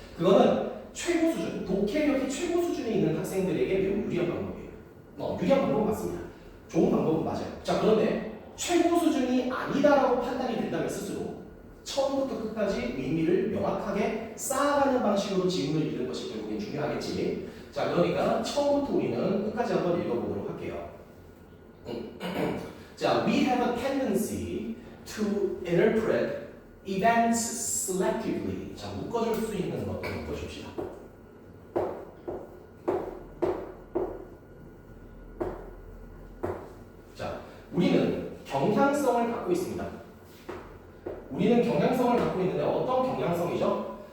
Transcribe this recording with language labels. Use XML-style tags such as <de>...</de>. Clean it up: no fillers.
<ko>그거는 최고 수준, 독해력이 최고 수준에 있는 학생들에게 매우 유리한 방법이에요. 유리한 방법은 맞습니다. 좋은 방법은 맞아요. 자, 그런데 최고 수준이 아니다라고 판단이 된다면 스스로 처음부터 끝까지 의미를 명확하게 쌓아가는 방식으로 지문을 읽는 것이 결국엔 중요하겠지. 자, 그러니까 처음부터 우리는 끝까지 한번 읽어보도록 할게요.</ko> <en>자, we have a tendency to interpret events selectively.</en> <ko>자, 묶어줄 수 있는 것도 묶어줍시다. 자, 우리는 경향성을 갖고 있습니다. 우리는 경향성을 갖고 있는데 어떤 경향성이죠?</ko>